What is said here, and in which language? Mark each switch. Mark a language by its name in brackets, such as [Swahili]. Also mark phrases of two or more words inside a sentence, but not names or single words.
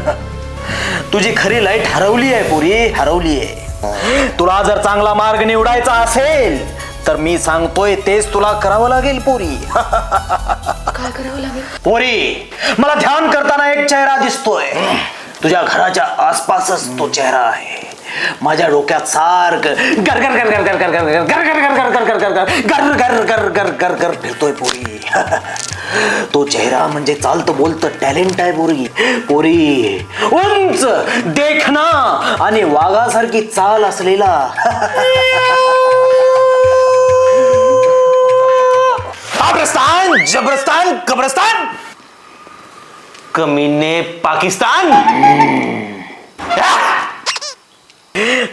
[Marathi] तुझी खरी लाईट हरवली आहे पोरी, हरवली आहे. तुला जर चांगला मार्ग निवडायचा असेल तर मी सांगतोय तेच तुला करावं लागेल पोरी. काय करावं लागेल? पोरी, मला ध्यान करताना एक चेहरा दिसतोय. तुझ्या घराच्या आसपासच तो चेहरा आहे. माझ्या डोक्यात सारख गर गर गर गर गर गर गर गर गर गर गर गर गर गर गर गर गर गर गर फिरतोय पोरी. तो चेहरा म्हणजे चालतं बोलतं टॅलेंट आहे पोरी. पोरी, उंच, देखणा आणि वाघासारखी चाल असलेला. अफगाणिस्तान, जबरस्तान, कब्रस्तान, कमीने पाकिस्तान.